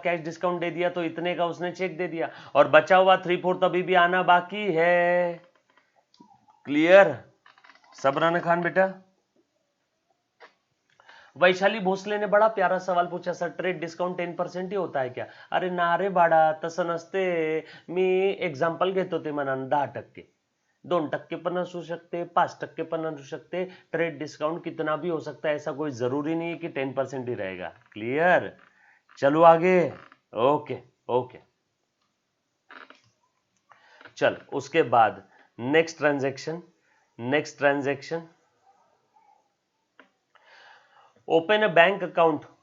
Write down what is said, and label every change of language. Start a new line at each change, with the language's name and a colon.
Hindi: Cash discount दे दिया तो इतने का उसने चेक दे दिया, और बचा हुआ 3/4 अभी भी आना बाकी है। क्लियर? सबराना खान बेटा। वैशाली भोसले ने बड़ा प्यारा सवाल पूछा, सर ट्रेड डिस्काउंट 10% ही होता है क्या?
Marathi: अरे ना रे बाळा, तसं नसते। मी एक्झाम्पल घेत होते म्हणा, 10%, 2% पण असू शकते, 5% पण असू शकते।
Hindi: ट्रेड डिस्काउंट कितना भी हो सकता है, ऐसा कोई जरूरी नहीं है कि 10% ही रहेगा। क्लियर? चलो आगे। ओके ओके, चल उसके बाद next transaction.
English: Next transaction, open a bank account.